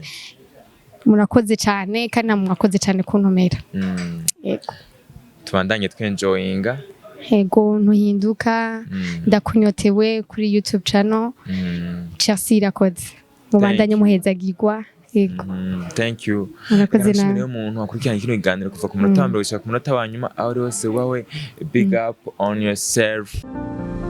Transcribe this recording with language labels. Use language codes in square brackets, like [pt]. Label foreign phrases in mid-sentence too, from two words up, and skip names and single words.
[rw] murakoze cyane kandi mwakoze cyane kuntumira yego [rn] tubandanye twenjoyinga yego ntuhinduka ndakunyotewe kuri YouTube channel CHERCY irakoze mubandanye muhezagirwa yego [en] thank you [rn] murakoze nawe umuntu akurikirana kino kiganiro kuva ku munota wa mbere gushika ku munota wa nyuma aho rwose wawe [en] big up on yourself.